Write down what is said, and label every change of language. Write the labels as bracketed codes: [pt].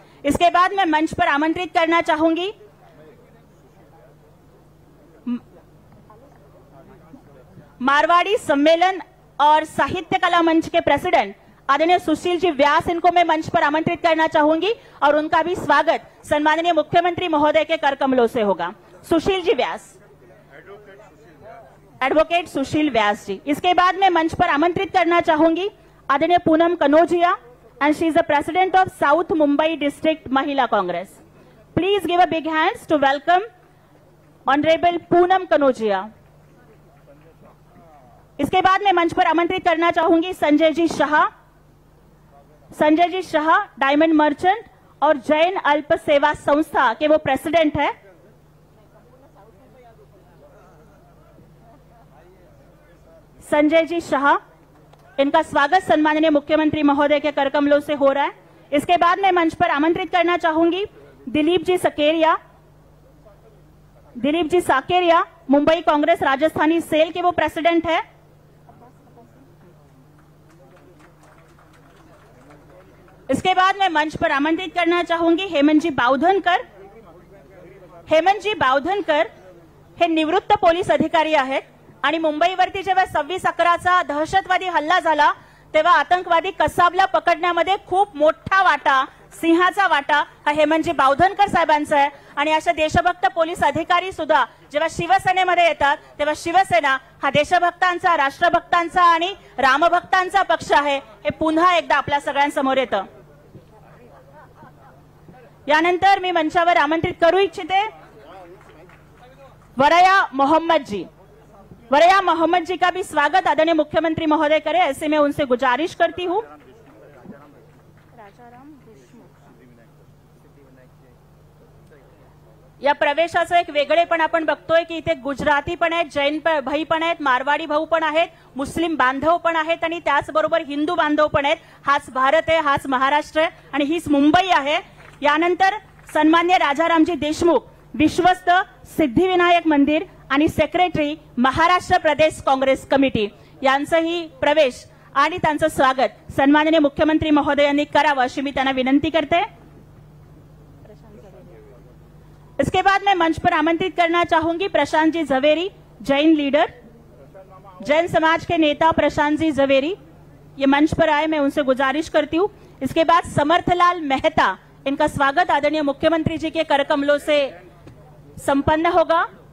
[hi] इसके बाद मैं मंच पर आमंत्रित करना चाहूंगी मारवाड़ी सम्मेलन और साहित्य कला मंच के प्रेसिडेंट आदरणीय सुशील जी व्यास, इनको मैं मंच पर आमंत्रित करना चाहूंगी और उनका भी स्वागत सन्माननीय मुख्यमंत्री महोदय के कर कमलों से होगा. सुशील जी व्यास, एडवोकेट सुशील व्यास जी. इसके बाद मैं मंच पर आमंत्रित करना चाहूंगी आदरणीय Poonam Kanojia [en] and she is the president of South Mumbai District Mahila Congress. Please give a big hands to welcome Honorable Poonam Kanojiya. [hi] इसके बाद मैं मंच पर आमंत्रित करना चाहूंगी संजय जी शाह. संजय जी शाह डायमंड मर्चेंट और जैन अल्प सेवा संस्था के वो प्रेसिडेंट है. संजय जी शाह, इनका स्वागत सन्माननीय मुख्यमंत्री महोदय के कर कमलों से हो रहा है. इसके बाद मैं मंच पर आमंत्रित करना चाहूंगी दिलीप जी सकेरिया. दिलीप जी साकेरिया मुंबई कांग्रेस राजस्थानी सेल के वो प्रेसिडेंट है. इसके बाद मैं मंच पर आमंत्रित करना चाहूंगी हेमंत जी बावधनकर. [mr] हेमंत जी बावधनकर हे निवृत्त पोलीस अधिकारी आहेत आणि मुंबईवरती जेव्हा 26/11चा दहशतवादी हल्ला झाला तेव्हा आतंकवादी कसाबला पकडण्यामध्ये खूप मोठा वाटा, सिंहाचा वाटा हा हेमंतजी बावधनकर साहेबांचा आहे. आणि अशा देशभक्त पोलीस अधिकारी सुद्धा जेव्हा शिवसेनेमध्ये येतात तेव्हा शिवसेना हा देशभक्तांचा, राष्ट्रभक्तांचा आणि रामभक्तांचा पक्ष आहे हे पुन्हा एकदा आपल्या सगळ्यांसमोर येतं. यानंतर मी मंचावर आमंत्रित करू इच्छिते वरया मोहम्मद जी. [hi] वरया मोहम्मद जी का भी स्वागत आदरणीय मुख्यमंत्री महोदय करें, ऐसे मैं उनसे गुजारिश करती हूं. [mr] या प्रवेशाचं एक वेगळेपण आपण बघतोय की इथे गुजराती पण आहेत, जैन भाई पण आहेत, मारवाडी भाऊ पण आहेत, मुस्लिम बांधव पण आहेत आणि त्याचबरोबर हिंदू बांधव पण आहेत. हाच भारत आहे, हाच महाराष्ट्र आहे आणि हीच मुंबई आहे. यानंतर सन्मान्य राजारामजी देशमुख, विश्वस्त सिद्धिविनायक मंदिर आणि सेक्रेटरी महाराष्ट्र प्रदेश काँग्रेस कमिटी यांचंही प्रवेश आणि त्यांचं स्वागत सन्माननीय मुख्यमंत्री महोदयांनी करावं अशी मी त्यांना विनंती करते. [hi] इसके बाद मैं मंच पर आमंत्रित करना चाहूंगी प्रशांत जी झवेरी, जैन लीडर, जैन समाज के नेता प्रशांत जी झवेरी, ये मंच पर आए, मैं उनसे गुजारिश करती हूं. इसके बाद समर्थलाल मेहता, इनका स्वागत आदरणीय मुख्यमंत्री जी के कर कमलों से संपन्न होगा.